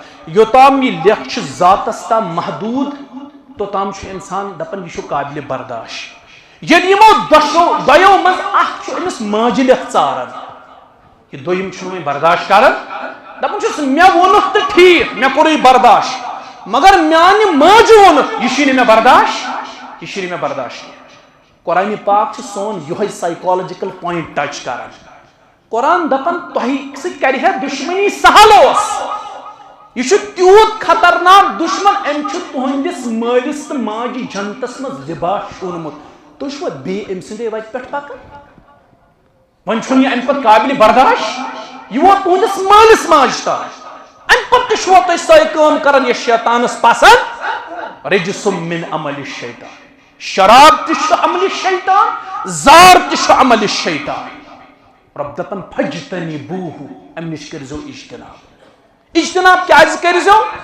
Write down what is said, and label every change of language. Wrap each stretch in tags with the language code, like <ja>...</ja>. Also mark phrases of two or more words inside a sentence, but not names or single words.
<ks>یوتام یہ لیکھ ذاتس تام محدود توتام انسان دپن یہ قابل برداشت یل یمو دۄیو مز اخ امس ماجہ لیکھ ژاران یہ دویم چھ برداشت کران دپان چھس مے وونُکھ تو ٹھیک مے کوٚرُے برداشت مگر میانہ ماجہ وونُکھ یہ چھ نہٕ مے برداشت یہ چھ نہٕ مے برداشت قرآن پاک چھ سون یہ</ks> <en>psychological point touch</en> <ks>کران قرآن دپان تۄہہِ سۭتۍ کرِ ہے دشمنی سہل اوس یہ تیوت خطرناک دشمن ام تہندس مالس تو ماجہ جنتس مز لباس شونمت تھی چھو بیٚیہِ أمۍ سٕنٛدے وتہِ پٮ۪ٹھ پکان وۄنۍ چھُنہٕ یہِ امہِ پتہٕ قابل برداشت یہ ووت تہندس مالس ماجہِ تام امہِ پتہٕ تہِ چھُوا تُہۍ سۄے کٲم کران یہِ شیطانس پسند</ks> <ar>رجسم من عمل الشیطان</ar> <ks>شراب تہِ چھُ عمل شیطان زار تہِ چھُ عمل شیطان رب دپان فجتنبوہ امہِ نش کٔرزیٚو اجتناب اجتناب کیازِ کٔرزیٚو</ks>